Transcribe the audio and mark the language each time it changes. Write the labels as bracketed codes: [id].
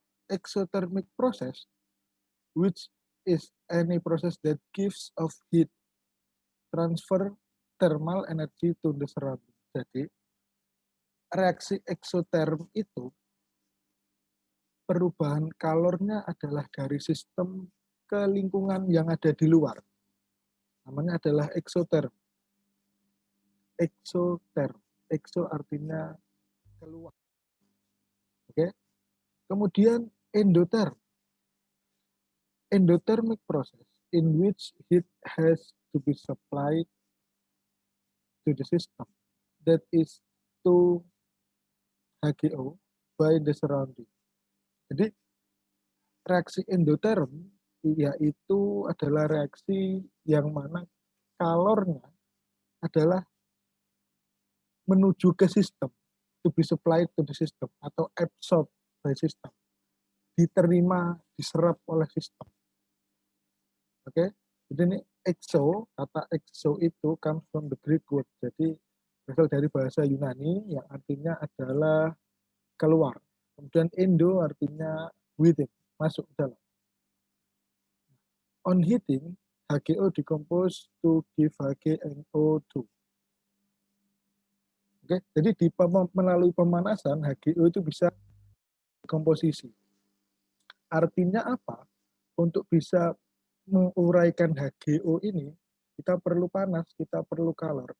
[en] Exothermic process, which is any process that gives off heat, transfer thermal energy to the surrounding. [id] Jadi, reaksi eksoterm itu perubahan kalornya adalah dari sistem ke lingkungan yang ada di luar. Namanya adalah eksoterm. Eksoterm. Ekso artinya keluar. Oke. Kemudian endotherm. [en] Endothermic process in which heat has to be supplied to the system, that is to HGO by the surrounding. [id] Jadi reaksi endotherm yaitu adalah reaksi yang mana kalornya adalah menuju ke sistem, [en] to be supplied to the system [id] atau [en] absorbed by system, [id] diterima, diserap oleh sistem. Oke, jadi ini exo, kata exo itu [en] comes from the Greek word, [id] jadi berasal dari bahasa Yunani yang artinya adalah keluar. Kemudian endo artinya within, masuk ke dalam. [en] On heating, HGO decompose to give HgNO2. [id] Oke, jadi melalui pemanasan HGO itu bisa komposisi. Artinya apa? Untuk bisa menguraikan HGO ini, kita perlu panas, kita perlu kalor.